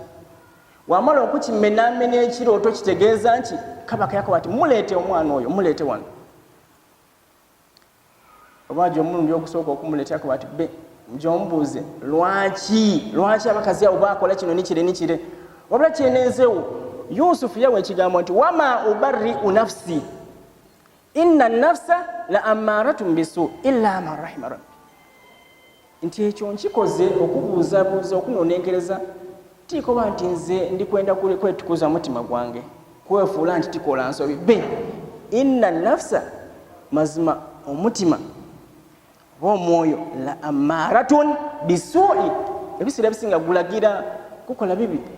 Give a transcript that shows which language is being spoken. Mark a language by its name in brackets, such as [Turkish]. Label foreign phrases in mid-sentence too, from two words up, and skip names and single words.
[Ganda] Bitegeeza nti wamala okukimenamena ekirooto kitegeeza nti kabaka yakoba ati muleete omwana oyo muleete wano. Obwajo omulundi ogusooka okumuleeta yakoba ati be gyomubuuze lwaki abakazi abo bakola kino nikire nikire wabula kyeneezeewo Yusufu yawa ekigambo nti [Arabic] وما أبرئ نفسي إن النفس لأمارة بالسوء إلا من رحم ربي. [Ganda] Nti ekyo nkikoze okubuuzabuuza okunonenkereza tikoba nti nze ndikwenda kwetukuza mutima gwange kwefuula nti tikola nsobi be [Arabic] إن النفس [Ganda] mazima omutima omwoyo [Arabic] لأمارة بالسوء [Ganda] ebisira bisinga gulagira kukola bibi.